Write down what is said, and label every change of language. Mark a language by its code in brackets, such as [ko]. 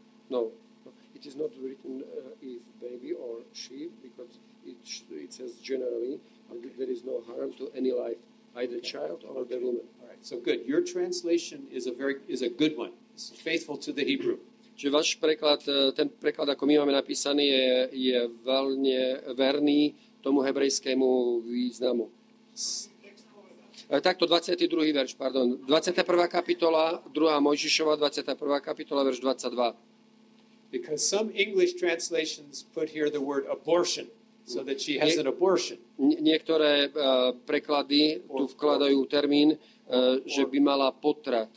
[en] No. It is not written if baby or she, because it says generally there is no harm to any life, either child or the woman. All right. So good. Your translation is a good one. It's faithful to the Hebrew. [sk] Čiže váš preklad, ten preklad, ako my máme napísaný, je veľmi verný tomu hebrejskému významu. Takto 22. verš, pardon. 21. kapitola, 2. Mojžišova, 21. kapitola, verš 22. [en] Because some English translations put here the word abortion, so that she has an abortion. [sk] Niektoré preklady tu vkladajú termín, že by mala potrat.